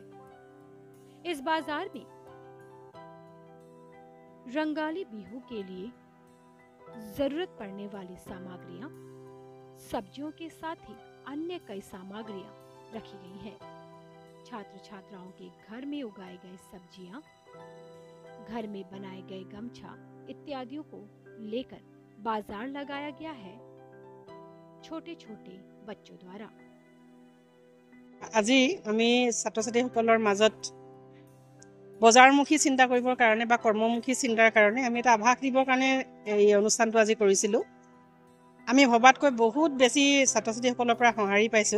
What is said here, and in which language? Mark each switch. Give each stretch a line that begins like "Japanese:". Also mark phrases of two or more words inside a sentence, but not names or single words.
Hindi: इस बाजार में रंगाली बिहू के लिए जरूरत पड़ने वाली सामग्रियां, सब्जियों के साथ ही अन्य कई सामग्रियां रखी गई हैं। छात्र छात्राओं के घर में उगाए गए सब्जियां, घर में बनाए गए गमछा इत्यादियों को लेकर बाजार लगाया गया है छोटे छोटे बच्चों द्वारा।
Assamese: আজি আমি ছাত্ৰ ছাত্ৰীসকলৰ মাজত বজাৰমুখী চিন্তা কৰিবৰ কাৰণে বা কৰ্মমুখী চিন্তাৰ কাৰণে আমি এটা আভাস দিবৰ কাৰণে এই অনুষ্ঠানটো আজি কৰিছিলোঁ। আমি ভবাতকৈ বহুত বেছি ছাত্ৰ ছাত্ৰীসকলৰ পৰা সঁহাৰি পাইছোঁ।